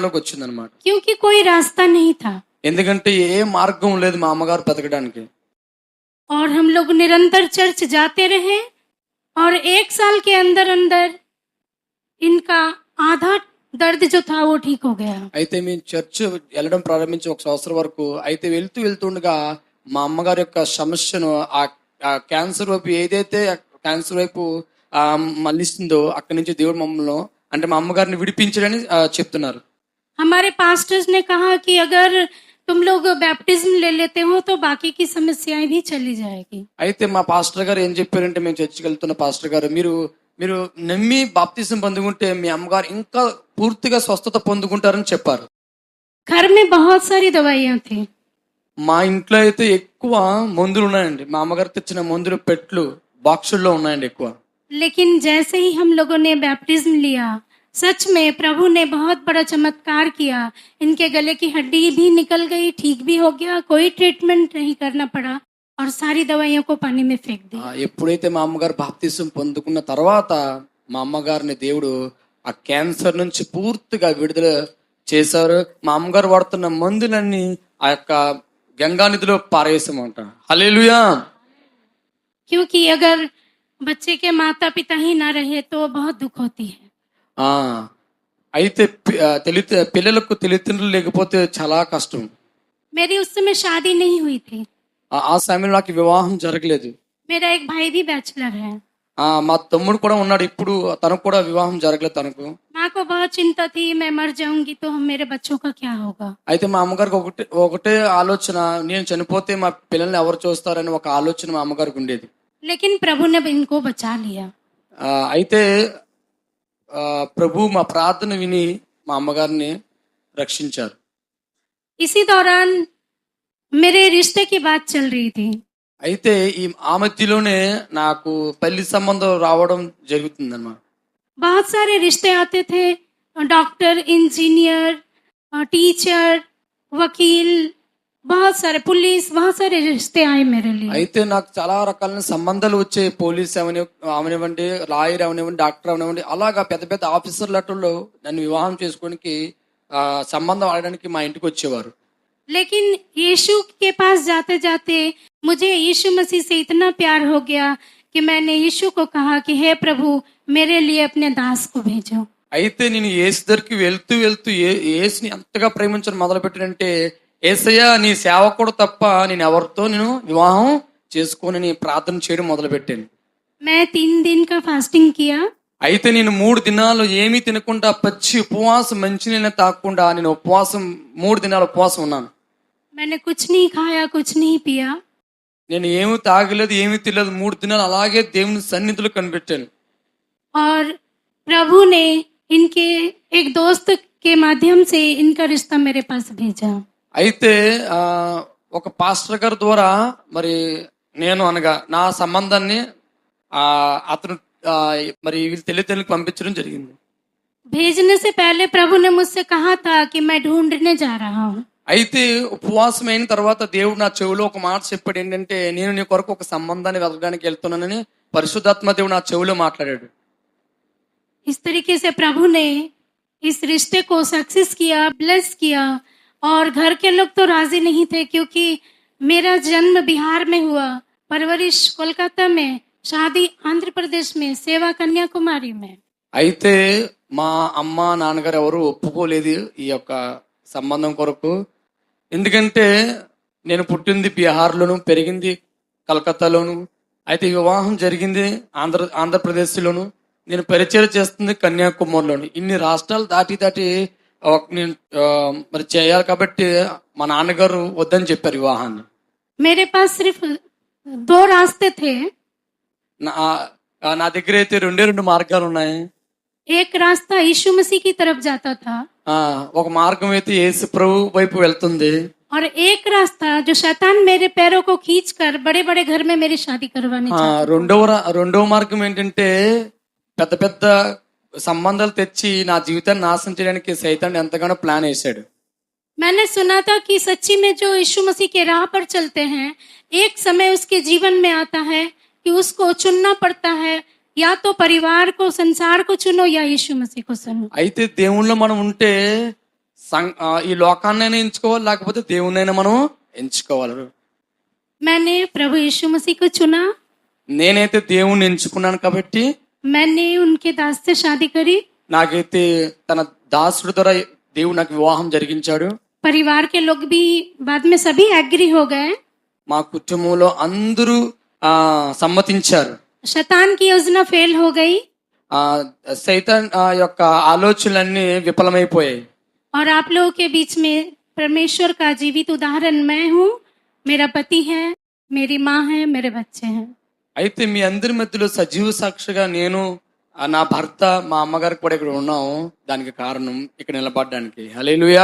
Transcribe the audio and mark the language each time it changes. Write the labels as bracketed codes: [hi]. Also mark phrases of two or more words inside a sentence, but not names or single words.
[hi] क्योंकि कोई रास्ता नहीं था। [te] ఎందుకంటే ఏ మార్గం లేదు మా అమ్మగారు బతకడానికి. [hi] और हम लोग निरंतर चर्च जाते रहे और 1 साल के अंदर अंदर इनका आधा दर्द जो था वो ठीक हो गया। [te] అయితే మేము చర్చ్ వెళ్ళడం ప్రారంభించి 1 సంవత్సరం వరకు అయితే వెళ్తుండగా మా అమ్మగారి యొక్క సమస్యను ఆ క్యాన్సర్ వైపు ఏదైతే క్యాన్సర్ వైపు మళ్ళిస్తుందో అక్కడి నుంచి దేవుడు మమ్మల్ని అంటే మా అమ్మగారిని విడిపించడని చెప్తున్నారు. [hi] हमारे पास्टर्स ने कहा कि अगर तुम लोग बैप्टिज्म ले लेते हो तो बाकी की समस्याएं भी चली जाएगी। [te] అయితే మా పాస్టర్ గారు ఏం చెప్పారంటే మేము చర్చికి వెళ్తున్న పాస్టర్ గారు మీరు నమ్మి బాప్తిజం పొందుకుంటే మీ అమ్మగారు ఇంకా పూర్తిగా స్వస్థత పొందుకుంటారని చెప్పారు. [hi] घर में बहुत सारी दवाइयां थी। [te] మా ఇంట్లో అయితే ఎక్కువ మందులు ఉన్నాయండి. మా అమ్మగారు తెచ్చిన మందులు పెట్లు బాక్సుల్లో ఉన్నాయండి ఎక్కువ. [hi] लेकिन जैसे ही हम लोगों ने बैप्टिज्म लिया सच में प्रभु ने बहुत बड़ा चमत्कार किया। इनके गले की हड्डी भी निकल गई, ठीक भी हो गया, कोई ट्रीटमेंट नहीं करना पड़ा और सारी दवाइयों को पानी में फेंक दी। [te] ఎప్పుడైతే మా అమ్మగారు బాప్తిజం పొందుకున్న తర్వాత మా అమ్మగారిని దేవుడు ఆ క్యాన్సర్ నుంచి పూర్తిగా విడుదల చేశారు. మా అమ్మగారు వాడుతున్న మందులన్నీ ఆ యొక్క గంగా నదిలో పారేసామంట. హల్లెలూయా. [hi] क्योंकि अगर बच्चे के माता पिता ही ना रहे तो बहुत दुख होती है। [te] అయితే పిల్లలకు తల్లిదండ్రులు లేకపోతే చాలా కష్టం. [hi] मेरी उस समय शादी नहीं हुई थी। [te] ఆ సమయంలో నాకు వివాహం జరగలేదు. [hi] मेरा एक भाई भी बैचलर है। [te] మా తమ్ముడు కూడా ఉన్నాడు, ఇప్పుడు తనకు కూడా వివాహం జరగలేదు తనకు. [hi] माँ को बहुत चिंता थी मैं मर जाऊंगी तो मेरे बच्चों का क्या होगा। [te] అయితే మా అమ్మగారికి ఒకటే ఆలోచన, నేను చనిపోతే మా పిల్లల్ని ఎవరు చూస్తారని ఒక ఆలోచన మా అమ్మగారికి ఉండేది. [hi] लेकिन प्रभु ने इनको बचा लिया। [te] అయితే ప్రభు మా ప్రార్థన విని మా అమ్మగారిని రక్షించారు. [hi] इसी दौरान मेरे रिश्ते की बात चल रही थी। [te] అయితే ఆ మధ్యలోనే నాకు పెళ్లి సంబంధం రావడం జరుగుతుందన్నమాట. [hi] बहुत सारे रिश्ते आते थे, डॉक्टर, इंजीनियर, टीचर, वकील, बहुत सारे पुलिस, बहुत सारे रिश्ते आए मेरे लिए। [te] అయితే నాకు చాలా రకాలైన సంబంధాలు వచ్చాయి. పోలీస్ అవనివ్వండి, లాయర్ అవనివ్వండి, డాక్టర్ అవనివ్వండి, అలాగా పెద్ద పెద్ద ఆఫీసర్ లెటర్లో నన్ను వివాహం చేసుకోవడానికి సంబంధం ఆడడానికి మా ఇంటికి వచ్చేవారు. [hi] लेकिन यीशु के पास जाते जाते मुझे यीशु मसीह से इतना प्यार हो गया कि मैंने यीशु को कहा कि हे प्रभु मेरे लिए अपने दास को भेजो। [te] అయితే నేను యేసు దగ్గరికి వెళ్తూ యేసుని ఎంతగా ప్రేమించడం మొదలుపెట్టానంటే, యేసయ్య నీ సేవకుడు తప్ప నేను ఎవరితో నేను వివాహం చేసుకోనని ప్రార్థన చేయడం మొదలుపెట్టాను. [hi] मैं 3 दिन का फास्टिंग किया। [te] అయితే నేను 3 దినాలు ఏమీ తినకుండా పచ్చి ఉపవాసం, మంచినీళ్ళ తాగకుండా నేను 3 దినాలు ఉపవాసం ఉన్నాను. [hi] मैंने कुछ नहीं खाया, कुछ नहीं पिया। [te] నేను ఏమీ తాగలేదు, ఏమీ తినలేదు. 3 దినాలు అలాగే దేవుని సన్నిధిలో కనిపెట్టాను. [hi] और प्रभु ने इनके एक दोस्त के माध्यम से इनका रिश्ता मेरे पास भेजा। [te] అయితే ఒక పాస్టర్ గారి ద్వారా మరి నేను అనగా నా సంబంధాన్ని అతను మరి వీళ్ళ తల్లిదండ్రులకు పంపించడం జరిగింది. [hi] भेजने से पहले प्रभु ने मुझसे कहा था कि मैं ढूंढने जा रहा हूँ। [te] అయితే ఉపవాసం అయిన తర్వాత దేవుడు నా చెవిలో ఒక మాట చెప్పాడు. ఏంటంటే, నేను నీ కొరకు ఒక సంబంధాన్ని వెతకడానికి వెళ్తున్నానని పరిశుద్ధాత్మ దేవుడు నా చెవిలో మాట్లాడాడు. [hi] इस तरीके से प्रभु ने इस रिश्ते को सक्सेस किया, ब्लेस किया। और घर के लोग तो राजी नहीं थे क्योंकि मेरा जन्म बिहार में हुआ, परवरिश कोलकाता में, शादी आंध्र प्रदेश में, सेवा कन्याकुमारी में। [te] అయితే మా అమ్మ నాన్నగారు ఎవరు ఒప్పుకోలేదు ఈ యొక్క సంబంధం కొరకు. ఎందుకంటే నేను పుట్టింది బీహార్లోను, పెరిగింది కలకత్తాలోను. అయితే వివాహం జరిగింది ఆంధ్రప్రదేశ్లోను. నేను పరిచయం చేస్తుంది కన్యాకుమారిలోను. ఇన్ని రాష్ట్రాలు దాటి నేను మరి చేయాలి కాబట్టి మా నాన్నగారు వద్దని చెప్పారు వివాహాన్ని. [hi] मेरे पास सिर्फ 2 रास्ते थे। [te] నా దగ్గర అయితే 2 మార్గాలు ఉన్నాయి. [hi] एक रास्ता यीशु मसीह की तरफ जाता था [te] ఒక మార్గం అయితే యేసు ప్రభు వైపు వెళ్తుంది. [hi] और एक रास्ता जो शैतान मेरे पैरों को खींचकर बड़े बड़े घर में मेरी शादी करवाने चाहता। [te] రెండవ మార్గం ఏంటంటే, పెద్ద పెద్ద సంబంధాలు తెచ్చి నా జీవితాన్ని నాశనం చేయడానికి సైతాన్ ఎంతగానో ప్లాన్ వేశాడు. [hi] मैंने सुना था कि सच्ची में जो यीशु मसीह के राह पर चलते हैं, एक समय उसके जीवन में आता है कि उसको चुनना पड़ता है, या तो परिवार को, संसार को चुनो या यीशु मसीह को सुनो। [te] అయితే దేవుళ్ళో మనం ఉంటే ఈ లోకాన్నైనా ఎంచుకోవాలి, లేకపోతే దేవుణ్ణైనా మనం ఎంచుకోవాలి. [hi] मैंने प्रभु यीशु मसीह को चुना, [te] నేనైతే దేవుణ్ణి ఎంచుకున్నాను కాబట్టి [hi] मैंने उनके दास से शादी करी, [te] నాకైతే తన దాసుడి ద్వారా దేవుడు నాకు వివాహం జరిగించాడు. [hi] परिवार के लोग भी बाद में सभी एग्री हो गए. [te] మా కుటుంబంలో అందరూ సమ్మతించారు. [hi] शैतान की योजना फेल हो गई [te] సైతాన్ యొక్క ఆలోచనలన్నీ విఫలమైపోయాయి. [hi] और आप लोगों के बीच में परमेश्वर का जीवित उदाहरण मैं हूँ, मेरा पति है, मेरी माँ है, मेरे बच्चे हैं. [te] అయితే మీ అందరి మధ్యలో సజీవ సాక్షిగా నేను, నా భర్త, మా అమ్మగారు కూడా ఇక్కడ ఉన్నాం. దానికి కారణం ఇక్కడ నిలబడడానికి. హల్లెలూయా.